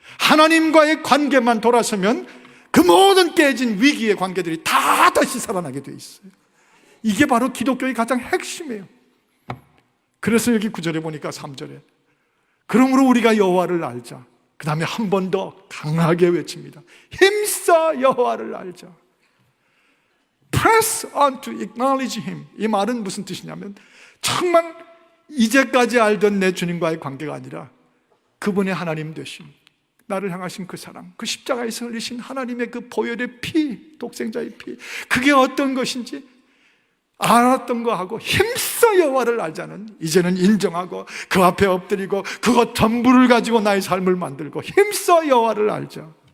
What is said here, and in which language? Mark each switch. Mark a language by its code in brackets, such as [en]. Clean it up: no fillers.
[ko] 하나님과의 관계만 돌아서면 그 모든 깨진 위기의 관계들이 다 다시 살아나게 돼 있어요. 이게 바로 기독교의 가장 핵심이에요. 그래서 여기 9절에 보니까 3절에 그러므로 우리가 여호와를 알자. 그 다음에 한 번 더 강하게 외칩니다. 힘써 여호와를 알자. [en] Press on to acknowledge Him. [ko] 이 말은 무슨 뜻이냐면 정말 이제까지 알던 내 주님과의 관계가 아니라 그분의 하나님 되심, 나를 향하신 그 사랑, 그 십자가에서 흘리신 하나님의 그 보혈의 피, 독생자의 피, 그게 어떤 것인지 알았던 거하고 힘써 여호와를 알자는, 이제는 인정하고 그 앞에 엎드리고 그것 전부를 가지고 나의 삶을 만들고 힘써 여호와를 알자.